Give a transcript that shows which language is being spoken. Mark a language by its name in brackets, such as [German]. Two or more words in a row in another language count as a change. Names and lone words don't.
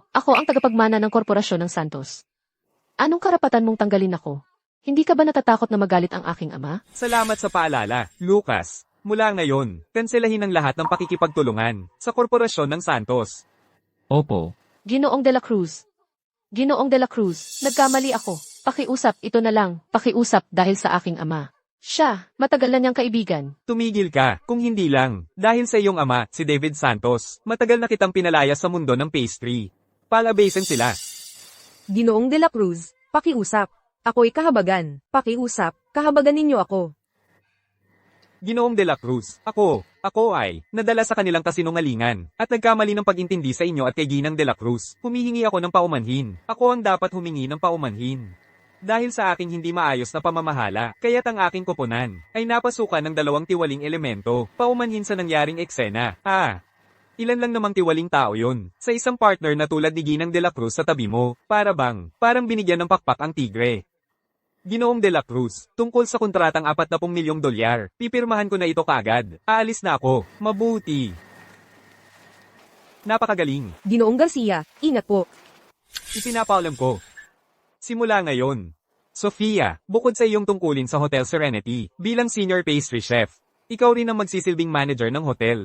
[Filipino] Ako ang tagapagmana ng korporasyon ng Santos. Anong karapatan mong tanggalin ako? Hindi ka ba natatakot na magalit ang aking ama? Salamat sa paalala, Lucas. Mula ngayon, kanselahin ang lahat ng pakikipagtulungan sa korporasyon ng Santos. Opo. Ginoong de la Cruz. Ginoong de la Cruz, nagkamali ako. Pakiusap, ito na lang. Pakiusap dahil sa aking ama. Siya, matagal na niyang kaibigan. Tumigil ka, kung hindi lang. Dahil sa iyong ama, si David Santos, matagal na kitang pinalaya sa mundo ng pastry. Palabasin sila. Ginoong de la Cruz, pakiusap. Ako'y kahabagan. Pakiusap, kahabagan ninyo ako. Ginoong de la Cruz, ako ay, nadala sa kanilang kasinungalingan, at nagkamali ng pag-intindi sa inyo at kay Ginang de la Cruz. Humihingi ako ng paumanhin. Ako ang dapat humingi ng paumanhin. Dahil sa aking hindi maayos na pamamahala, kaya't ang aking koponan ay napasukan ng dalawang tiwaling elemento, paumanhin sa nangyaring eksena. Ilan lang namang tiwaling tao yun, sa isang partner na tulad ni Ginang de la Cruz sa tabi mo, parang binigyan ng pakpak ang tigre. Ginoong de la Cruz, tungkol sa kontratang 40 milyong dolyar, pipirmahan ko na ito kagad. Aalis na ako, mabuti. Napakagaling. Ginoong Garcia, ingat po. Ipinapaalam ko. Simula ngayon. Sofia, bukod sa iyong tungkulin sa Hotel Serenity, bilang [English] senior pastry chef, [Filipino] ikaw rin ang magsisilbing manager ng hotel.